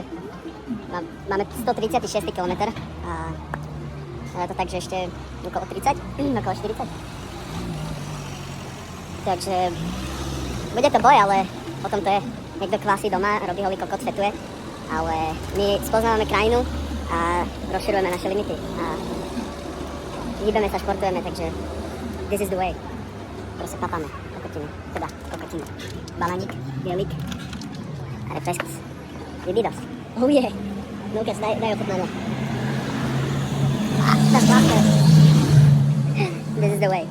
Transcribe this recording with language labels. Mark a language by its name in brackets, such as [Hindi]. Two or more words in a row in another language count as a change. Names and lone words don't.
[Slovak] Máme 136 km a je to tak, že ešte okolo 30, okolo 40. Takže bude to boj, ale potom to je. Niekto kvásí doma, robí holý kokot, fetuje, ale my spoznávame krajinu a rozširujeme naše limity a hýbeme sa, športujeme, takže [English] this is the way. [Slovak] Proste papáme, kokotinu. Balaník, bielik a refrescos. Vididos. [English] Oh yeah. [Slovak] Lucas, daj ochutnanie. [English] That's vodka. This is the way.